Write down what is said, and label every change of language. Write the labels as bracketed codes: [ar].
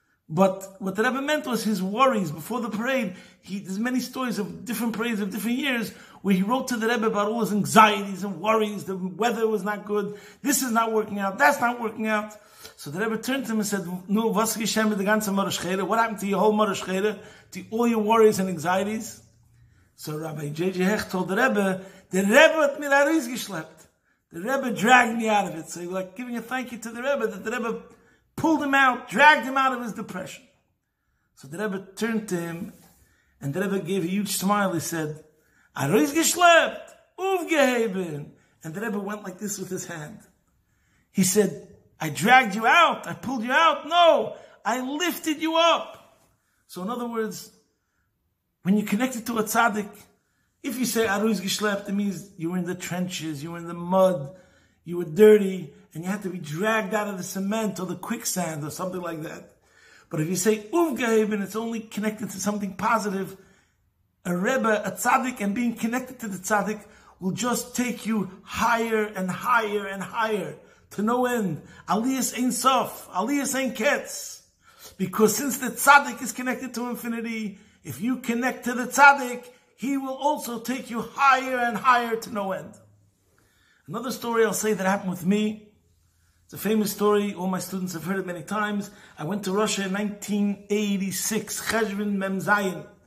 [en] But what the Rebbe meant was his worries before the parade. There's many stories of different parades of different years where he wrote to the Rebbe about all his anxieties and worries. The weather was not good. This is not working out. That's not working out. So the Rebbe turned to him and said, [yi] "Nu, was geschehen mit der ganzen Moresh Chere? [en] What happened to your whole Moresh Chere? To all your worries and anxieties?" So Rabbi J.J. Hecht told the Rebbe [yi] hat mir herausgeschleppt. [en] The Rebbe dragged me out of it. So he was giving a thank you to the Rebbe, that the Rebbe pulled him out, dragged him out of his depression. So the Rebbe turned to him, and the Rebbe gave a huge smile. [yi] He said, "Herausgeschleppt, aufgeheben." [en] And the Rebbe went like this with his hand. He said, "I dragged you out, I pulled you out. No, I lifted you up." So in other words, when you're connected to a tzaddik, if you say herausgeschleppt, it means you were in the trenches, you were in the mud, you were dirty, and you had to be dragged out of the cement or the quicksand or something like that. But if you say aufgeheben, it's only connected to something positive. A Rebbe, a tzaddik, and being connected to the tzaddik will just take you higher and higher and higher to no end. [he] Aliyas ein sof, aliyas ein ketz. [en] Because since the tzaddik is connected to infinity, if you connect to the tzaddik, he will also take you higher and higher to no end. Another story I'll say that happened with me. It's a famous story. All my students have heard it many times. I went to Russia in 1986, Cheshvan Mem Zayin.